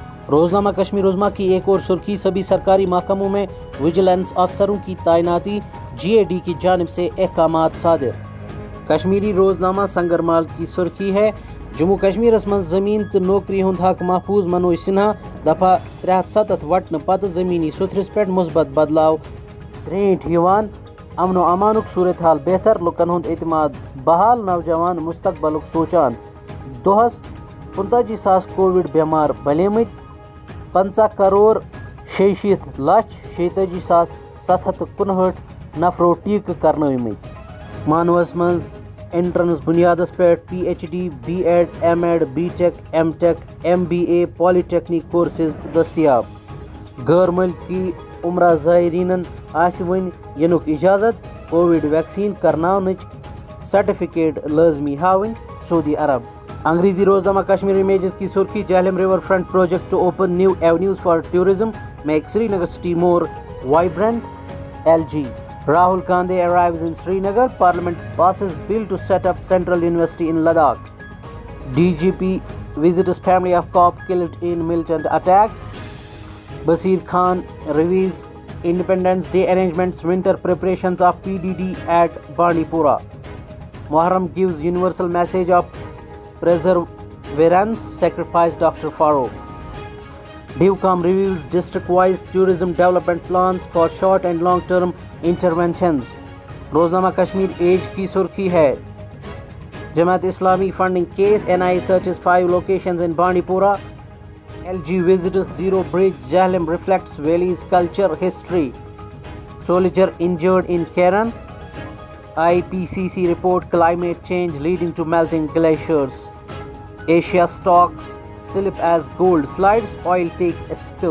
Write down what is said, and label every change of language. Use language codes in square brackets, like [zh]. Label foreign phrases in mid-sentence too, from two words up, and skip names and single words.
[ur] روزنامہ کشمیر عظمیٰ کی ایک اور سرخی، سبھی سرکاری محکموں میں ویجیلنس افسروں کی تعیناتی، GAD کی جانب سے احکامات صادر. کشمیری روزنامہ سنگرمال کی سرخی ہے, [ks] जम्मू कश्मीर मं ज़मीन तो नौकरी हुंद हक महफूज। मनोज सिन्हा। दफ़ा 370 वटन पत ज़मीनी सुथरस पे मुस्बत बदलाव द्रेंट यवान, अमन व अमानुक सूरत हाल बेहतर, लुकन हुंद एतमाद बहाल, नौजवान मुस्तकबलुक सोचान। दोहस 45,000 कोविड बेमार बलेमत, 50 करोड़ 66 लक्ष 46,759 नफरो टीक करनमत। मानवस मं एंट्रेंस बुनियादस पे PhD, B.Ed, M.Ed, B.Tech, M.Tech, MBA, [en] polytechnic courses [ks] दस्तियाब। गैर मुल्की उम्रा ज़ायरीनन आसि वन यनुक इजाज़त, कोविड वैक्सीन करनावनच सर्टिफिकेट लाजमी हावन। सऊदी अरब। [ur] انگریزی روزنامہ کشمیر امیجز کی سرخی, [en] Jhelum River Front project to open new avenues for tourism, make Srinagar city more vibrant. LG। Rahul Gandhi arrives in Srinagar. Parliament passes bill to set up Central University in Ladakh. DGP visits family of cop killed in militant attack. Basir Khan reveals Independence Day arrangements, winter preparations of PDD at Bandipora. Muharram gives universal message of perseverance, sacrifice Dr. Faro. DIVCOM reviews district-wise tourism development plans for short and long-term interventions. [ur] روزنامہ کشمیر ایج کی سرخی ہے، جماعت اسلامی [en] funding case, NIA searches 5 locations in Bandipora. LG visits Zero Bridge, Jahlim reflects Valley's culture history. Soldier injured in Karen. IPCC report climate change leading to melting glaciers. Asia stocks slip as gold slides, oil takes a spill.